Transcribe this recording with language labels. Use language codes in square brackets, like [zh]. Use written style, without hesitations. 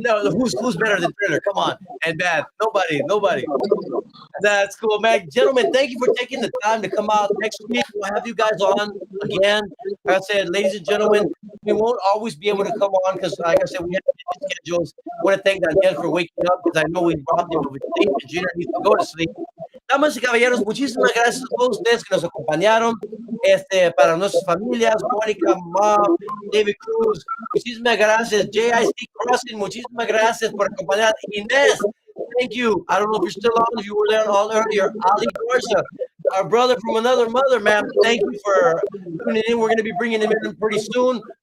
[en] No, who's better than Thriller? Come on, and bad. Nobody. That's cool, man. Gentlemen, thank you for taking the time to come out. Next week we'll have you guys on again. Like I said, ladies and gentlemen, we won't always be able to come on because, like I said, we have busy schedules. I want to thank Daniel for waking up because I know we robbed him of his sleep and Junior needs to go to sleep. [es] Damas y caballeros, muchísimas gracias a todos ustedes que nos acompañaron. Para nuestras familias, Mónica, Mom, David Cruz, muchísimas gracias. JIC Crossing, muchísimas gracias por acompañar. [en] Inés, thank you. I don't know if you're still on, if you were there all earlier. Ali Garza, our brother from another mother, man. Thank you for tuning in. We're going to be bringing him in pretty soon.